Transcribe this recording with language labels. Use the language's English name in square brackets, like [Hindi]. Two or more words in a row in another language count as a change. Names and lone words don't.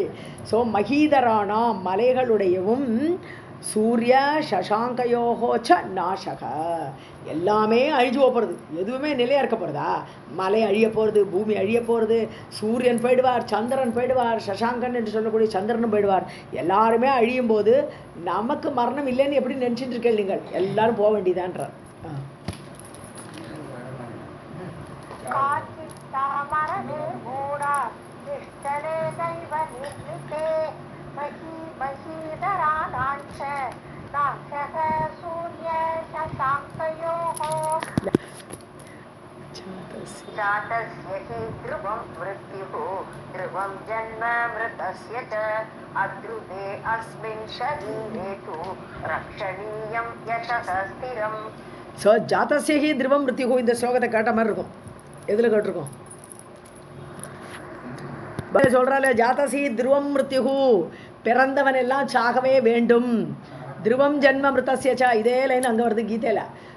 [Tamil] ஸோ மகீதரானா, மலைகளுடையவும், [Sanskrit] सूर्य शशाङ्कयोश्च नाशक, [Tamil] எல்லாமே அழிஞ்சு போகிறது, எதுவுமே நிலையாக இருக்க போகிறதா? மலை அழிய போகிறது, பூமி அழிய போகிறது, சூரியன் போயிடுவார், சந்திரன் போயிடுவார், சசாங்கன் என்று சொல்லக்கூடிய சந்திரனும் போயிடுவார். எல்லாருமே அழியும் போது நமக்கு மரணம் இல்லைன்னு எப்படி நினச்சிட்டு இருக்கீங்க நீங்கள்? எல்லாரும் போக வேண்டியதான்றார். [Sanskrit] मरणे मूढा निश्चले दैव निर्मिते महीधराणां च नाशः सूर्य शशाङ्कयोः. जातस्य हि ध्रुवं मृत्युः ध्रुवं जन्म मृतस्य च अद्रुते अस्मिन् शरीरे तु रक्षणीयं यशः स्थिरम्. [Tamil] ஸோ [Sanskrit] जातस्यहि ध्रुवम् मृत्युः, [Tamil] இந்த ஸ்லோகத்தை கேட்ட மாதிரி இருக்கும். எதில் கேட்டிருக்கோம்? சொல்கிறாள், [Sanskrit] जातस्य ध्रुवम् मृत्युः, [Tamil] பிறந்தவன் எல்லாம் சாகவே வேண்டும். [Sanskrit] ध्रुवम् जन्म मृतस्यच, [Tamil] இதே லைன் அங்கே வருது கீதையில்.